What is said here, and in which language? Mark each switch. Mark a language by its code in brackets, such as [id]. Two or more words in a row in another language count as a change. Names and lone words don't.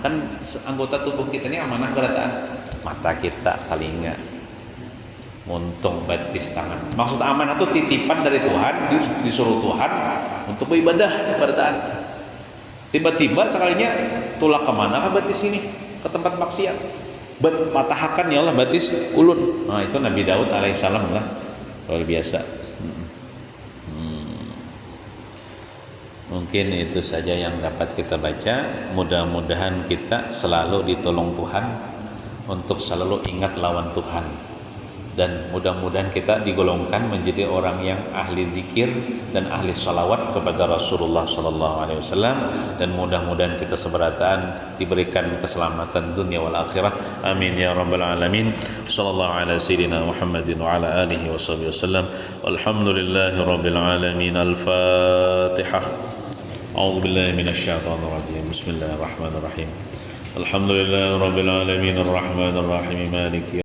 [bjn] Kan anggota tubuh kita ni amanah berataan. Mata kita, telinga, muntung, batis, tangan. [id] Maksud amanah itu titipan dari Tuhan, disuruh Tuhan untuk beribadah berataan. [bjn] Tiba-tiba sekalinya tulak kemana kah batis ini, ke tempat maksiat, patahkan [ar] يا الله [bjn] batis ulun. [id] Nah itu Nabi Daud alaihissalam lah, luar biasa. Mungkin itu saja yang dapat kita baca. Mudah-mudahan kita selalu ditolong Tuhan untuk selalu ingat lawan Tuhan, dan mudah-mudahan kita digolongkan menjadi orang yang ahli zikir dan ahli salawat kepada Rasulullah [ar] صلى الله عليه وسلم, [id] dan mudah-mudahan kita seberataan diberikan keselamatan [ar] الدنيا والآخرة. آمين يا رب العالمين. صلى الله على سيدنا محمد وعلى آله وصحبه وسلم. والحمد لله رب العالمين. Al-Fatihah. أعوذ بالله من الشيطان الرجيم. بسم الله الرحمن الرحيم. الحمد لله رب العالمين الرحمن الرحيم مالك